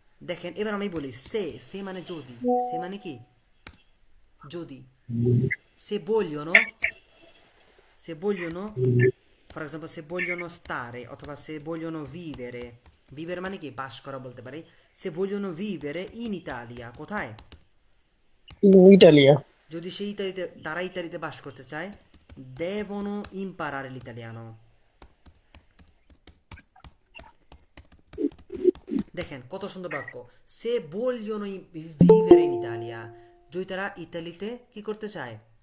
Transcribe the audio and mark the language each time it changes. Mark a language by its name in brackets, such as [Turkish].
[Bangla] দেখেন এবার আমি বলি সে মানে যদি, সে মানে কি যদি, [Italian] se vogliono [English] for example [Italian] se vogliono stare [Bangla] অথবা [Italian] se vogliono vivere [Bangla] মানে কি বাস করা বলতে পারি। [Italian] se vogliono vivere in Italia, [Bangla] কোথায়? ইটালিয়া। যদি সেই ইতালিতে তারা ইতালিতে বাস করতে চায় [Italian] devono imparare l'italiano। [Bangla] দেখেন কত সুন্দর বাক্য, সে [Italian] vogliono vivere in Italia, [Bangla] যদি তারা ইতালিতে কি করতে চায়?